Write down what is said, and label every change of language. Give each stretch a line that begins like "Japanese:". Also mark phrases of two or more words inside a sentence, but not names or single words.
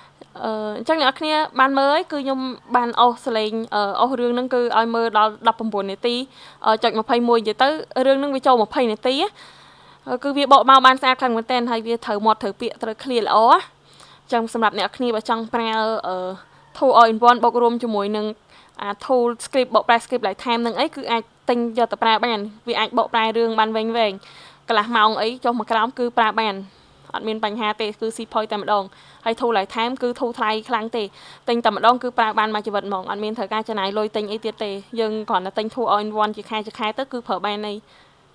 Khmer: អញ្ចឹងអ្នកគ្នាបានមើលហើយគឺខ្ញុំបានអស់សលេងអស់រឿងហ្នឹងគឺឲ្យមើលដល់19នាទីចុច21និយាយទៅរឿងហ្នឹងវាចូល20នា ទីគឺវាបកមកបានស្អាតខ្លាំងមែនទែនហើយវាត្រូវមាត់ត្រូវពាក្យត្រូវ clear ល្អអញ្ចឹងសម្រាប់អ្នកគ្នាបើចង់ប្រើ
English: tool all in one
Khmer: បូករួមជាមួយនឹងអា
English: tool script
Khmer: បកប្រែ
English: script lifetime
Khmer: នឹងអីគឺអាចទិញយកទៅប្រើបានវាអាចបកប្រែរឿងបានវែងកន្លះម៉ោងអីចុះមកក្រោមគឺប្រើបានអត់មានបញ្ហាទេគឺ
English: see point
Khmer: តែម្ដងហើយ
English: tool lifetime
Khmer: គឺ tool ថ្លៃខ្លាំងទេទិញតែម្ដងគឺប្រើបានមួយជីវិតហ្មងអត់មានត្រូវការចំណាយលុយទិញអីទៀតទេយើងគ្រាន់តែទិញ
English: tool all in one
Khmer: ជាខែទៅគឺប្រើបានហើយ